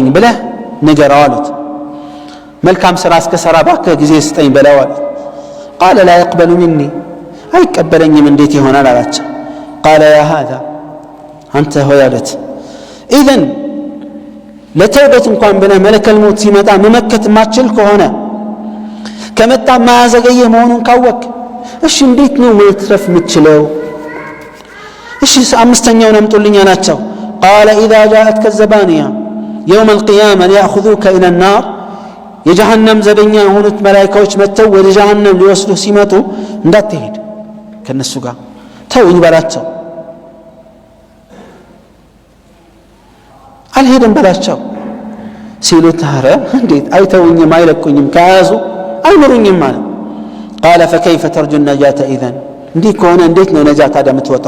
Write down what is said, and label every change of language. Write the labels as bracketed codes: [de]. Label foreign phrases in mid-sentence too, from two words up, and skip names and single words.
[am] ብለህ ንገረው አሉት። መልካም ስራ እስከሰራ ባክህ ጊዜ ስጠኝ በለው አሉት። [ar] قال لا يقبل مني [am] አይቀበለኝም እንዴት ይሆናል አላቸው። [ar] قال يا هذا [am] አንተ ሆይ አሉት ኢዘን ለተውበት እንኳን ብለህ [ar] ملك الموت [am] ሲመጣ መመከት ማችል ከሆነ ከመጣ ማያዘገየ መሆኑን ካወቅ እሺ እንዴት ነው መትረፍ ምችለው? እሺ አምስተኛውን አምጡልኝ አላቸው። [ar] قال إذا جاءتك الزبانية يوم القيامة ليأخذوك إلى النار [am] የጀሃነም ዘበኛ የሆኑት መላይካዎች መጥተው ወደ ጀሃነም ሊወስዱ ሲመጡ እንዳትሄድ ከነሱ ጋር ተውኝ በላቸው። አልሄድም በላቸው ሲሉት ኧረ እንዴት አይተውኝም አይለቁኝም ከያዙ አይምሩኝም ማለት። [ar] قال فكيف ترجو النجاة [am] ኢዘን እንዲህ ከሆነ እንዴት ነው ነጃ ታዲያ የምትወጣው?